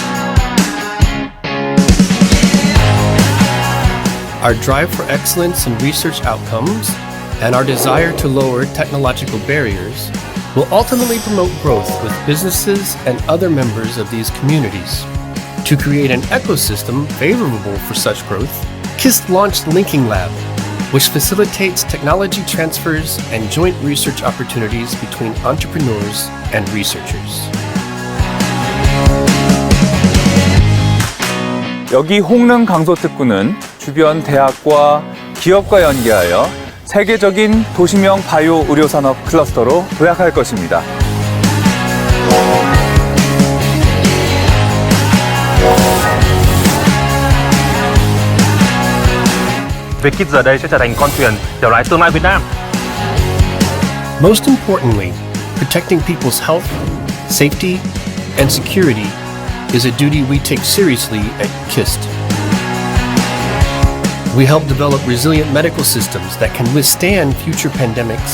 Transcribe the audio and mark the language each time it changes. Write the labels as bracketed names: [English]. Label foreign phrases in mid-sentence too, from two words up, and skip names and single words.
[English] Our drive for excellence in research outcomes and our desire to lower technological barriers will ultimately promote growth with businesses and other members of these communities. To create an ecosystem favorable for such growth, KIST launched Linking Lab, which facilitates technology transfers and joint research opportunities between entrepreneurs and researchers. [Korean] 여기 홍릉 강소특구는 주변 대학과 기업과 연계하여 세계적인 도시명 바이오 의료산업 클러스터로 도약할 것입니다. [Vietnamese] Việc KIST giờ đây sẽ trở thành con thuyền chở lái tương lai Việt Nam. [English] Most importantly, protecting people's health, safety, and security is a duty we take seriously at KIST. We help develop resilient medical systems that can withstand future pandemics.